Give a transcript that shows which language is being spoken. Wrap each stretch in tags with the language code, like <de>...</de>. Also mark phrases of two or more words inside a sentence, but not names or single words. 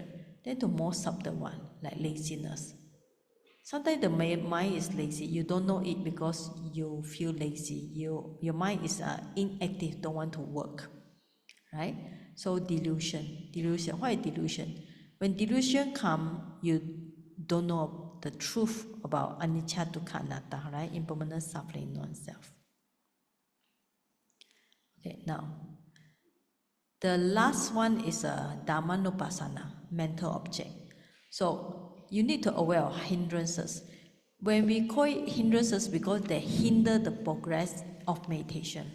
<en>Then the more subtle one, like laziness. Sometimes the mind is lazy. You don't know it because you feel lazy. Your mind is inactive, don't want to work. Right? So delusion. Delusion. What is delusion? When delusion come, you don't know the truth about</en> <pi>anicca, dukkha, anatta,</pi> <en>right? Impermanent suffering, non-self. Okay, now the last one is a Dhammanupassana, mental object. So you need to aware of hindrances. When we call it hindrances, because they hinder the progress of meditation.</en>